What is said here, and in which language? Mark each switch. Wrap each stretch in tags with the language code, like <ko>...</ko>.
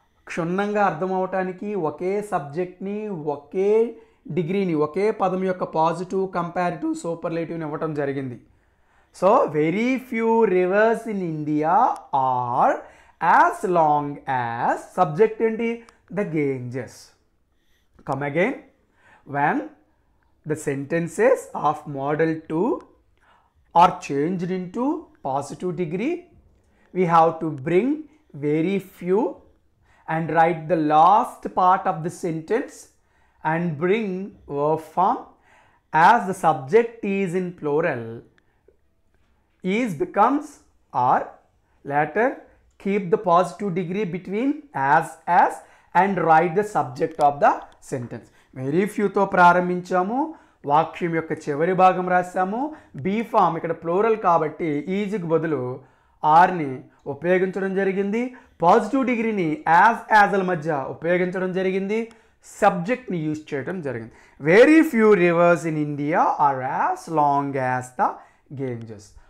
<te>క్షుణ్ణంగా అర్థం అవటానికి ఒకే సబ్జెక్ట్ని, ఒకే డిగ్రీని, ఒకే పదం యొక్క పాజిటివ్, కంపారిటివ్, సూపర్లేటివ్ని ఇవ్వటం జరిగింది.</te> <en>so very few rivers in India are as long as subject</en> <te>ఏంటి,</te> <en>The Ganges. Come again, when the sentences of model 2 are changed into positive degree, we have to bring very few and write the last part of the sentence and bring verb form. As the subject is in plural, is becomes are. Later keep the positive degree between as and write the subject of the sentence.</en> <te>Very ఫ్యూతో ప్రారంభించాము, వాక్యం యొక్క చివరి భాగం రాసాము. Be form ఇక్కడ plural కాబట్టి ఈజ్కి బదులు ఆర్ని ఉపయోగించడం జరిగింది. పాజిటివ్ డిగ్రీని యాజ్ల మధ్య ఉపయోగించడం జరిగింది. సబ్జెక్ట్ని యూజ్ చేయడం జరిగింది.</te> <en>Very few rivers in India are as long as the Ganges.</en>